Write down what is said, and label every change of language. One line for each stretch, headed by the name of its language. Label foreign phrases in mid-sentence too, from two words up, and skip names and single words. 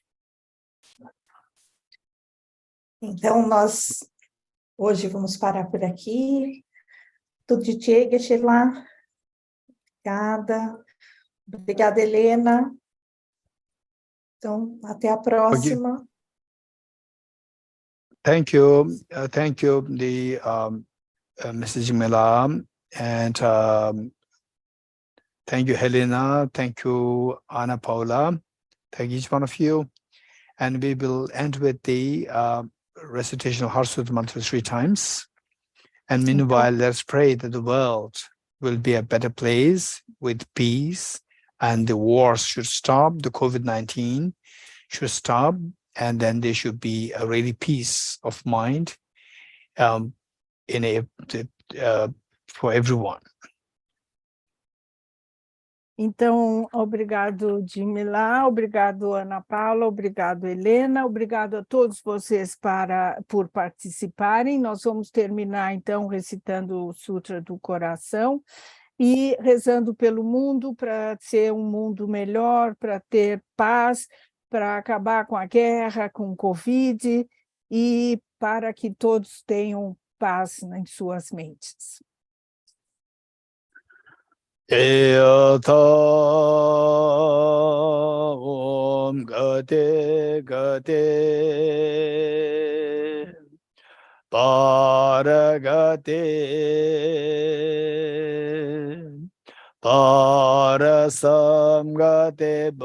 Portuguese: Então, nós hoje vamos parar por aqui. Tudo de ti, Geshe lá. Obrigada. Obrigada, Helena. Então, até a próxima.
English: Thank you, Mrs. Jamila, and thank you, Helena. Thank you, Ana Paula. Thank each one of you. And we will end with the recitation of Heart Sutra Mantra 3 times. And meanwhile, let's pray that the world will be a better place with peace, and the wars should stop, the COVID-19 should stop, and then there should be a really peace of mind for everyone.
Portuguese: Então, obrigado, Jamila, obrigado, Ana Paula, obrigado, Helena, obrigado a todos vocês por participarem. Nós vamos terminar, então, recitando o Sutra do Coração e rezando pelo mundo para ser um mundo melhor, para ter paz, para acabar com a guerra, com o Covid, e para que todos tenham paz em suas mentes.
Sanskrit: Eyata Om Gate Gate Paragate Paragate Parasamgate